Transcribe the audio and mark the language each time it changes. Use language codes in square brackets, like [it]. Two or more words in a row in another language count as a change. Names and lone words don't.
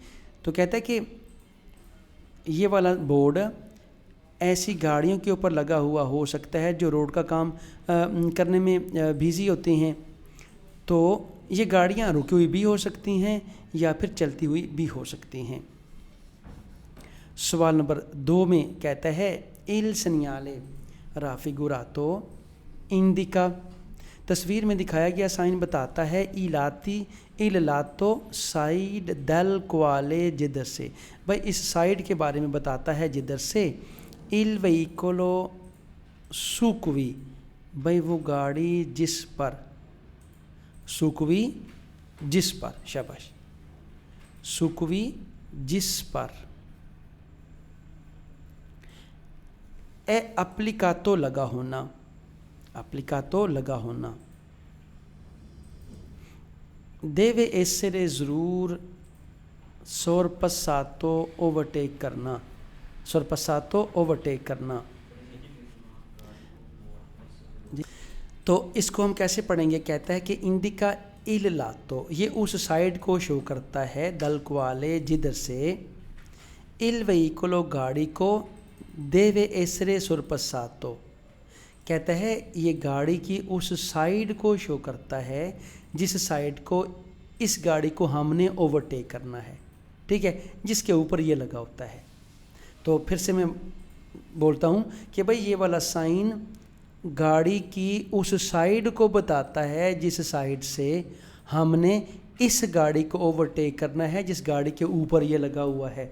[hi] तो कहता है कि ये वाला बोर्ड ऐसी गाड़ियों के ऊपर लगा हुआ हो सकता है जो रोड का काम करने में बिजी होती हैं। तो ये गाड़ियाँ रुकी हुई भी हो सकती हैं या फिर चलती हुई भी हो सकती हैं। सवाल नंबर 2 में कहता है [it] il segnale raffigurato indica [hi] तस्वीर में दिखाया गया साइन बताता है [it] il lato [hi] साइड [it] dal quale [hi] जिधर से। भाई इस साइड के बारे में बताता है जिधर से [it] il veicolo su cui, [hi] भाई वो गाड़ी जिस पर, [it] su cui [hi] जिस पर, शाबाश, [it] su cui [hi] जिस पर [it] è applicato [hi] लगा होना, applicato लगा होना। [it] deve essere [hi] ज़रूर sorpassato ओवरटेक करना, sorpassato ओवरटेक करना। तो इसको हम कैसे पढ़ेंगे? कहता है कि [it] indica il lato [hi] ये उस साइड को शो करता है [it] dal quale [hi] जिधर से [it] il veicolo [hi] गाड़ी को [it] deve essere sorpassato [hi] कहता है ये गाड़ी की उस साइड को शो करता है जिस साइड को इस गाड़ी को हमने ओवरटेक करना है, ठीक है, जिसके ऊपर ये लगा होता है। तो फिर से मैं बोलता हूँ कि भाई ये वाला साइन गाड़ी की उस साइड को बताता है जिस साइड से हमने इस गाड़ी को ओवरटेक करना है जिस गाड़ी के ऊपर ये लगा हुआ है।